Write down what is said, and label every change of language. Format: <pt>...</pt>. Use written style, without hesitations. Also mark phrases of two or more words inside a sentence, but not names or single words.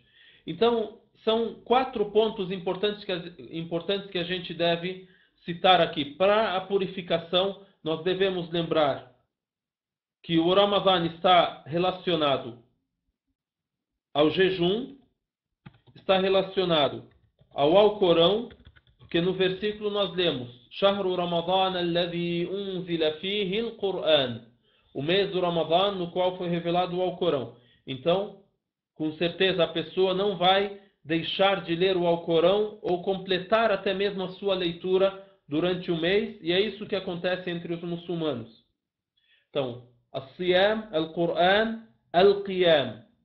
<pt>Então, são 4 pontos importantes que a gente deve citar aqui. Para a purificação, nós devemos lembrar que o Ramadã está relacionado ao jejum, está relacionado ao Alcorão, porque no versículo nós lemos</pt> <ar>شهر رمضان الذي أنزل فيه القرآن,</ar> <pt>o mês do Ramadã no qual foi revelado o Alcorão. Então, com certeza a pessoa não vai deixar de ler o Alcorão ou completar até mesmo a sua leitura durante o mês, e é isso que acontece entre os muçulmanos. Então,</pt> <ar>الصيام، القرآن، القيام.</ar>